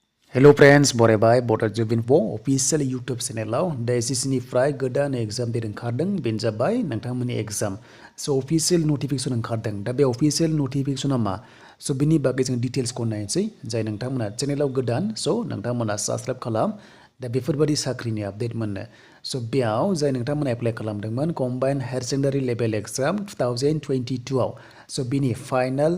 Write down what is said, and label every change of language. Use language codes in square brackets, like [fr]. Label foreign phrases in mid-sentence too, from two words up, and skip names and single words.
[en] Hello friends, [brx] बरायबाय Bodo Jubinfo official YouTube channel दा SSC निफ्राय गोदान एग्जाम डेट ओंखारदों बेनो जाबाय नोंथांमोननि एग्जाम सो [en] official notification [brx] ओंखारदों दा बे [en] official notification [brx] मा सो बिनि बागै जों डिटेल्सखौ नायनोसै जाय नोंथांमोना चेनेलाव गोदान सो नोंथांमोना साबस्क्राइब खालाम दा बेफोरबायदि साख्रिनि आपडेट मोननो सो बेयाव जाय नोंथांमोना एप्लाइ खालामदोंमोन कम्बाइन्ड हायार सेकेन्डारि लेभेल एग्जाम 2022 आव सो बिनि फाइनाल